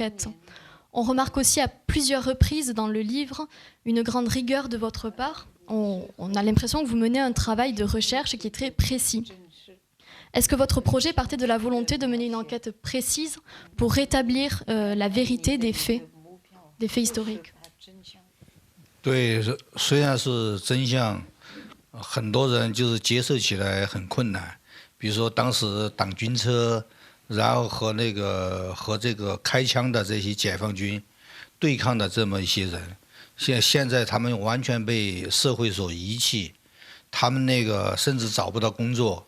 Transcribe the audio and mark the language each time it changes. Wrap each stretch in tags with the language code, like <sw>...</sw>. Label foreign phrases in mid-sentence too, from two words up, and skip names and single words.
<fr>» On remarque aussi à plusieurs reprises dans le livre une grande rigueur de votre part. On a l'impression que vous menez un travail de recherche qui est très précis. Est-ce que votre projet partait de la volonté de mener une enquête précise pour rétablir la vérité des faits historiques?</fr> <zh>对，虽然是真相，很多人就是接受起来很困难。比如说当时挡军车，然后和这个开枪的这些解放军对抗的这么一些人，现在他们完全被社会所遗弃，他们甚至找不到工作。</zh>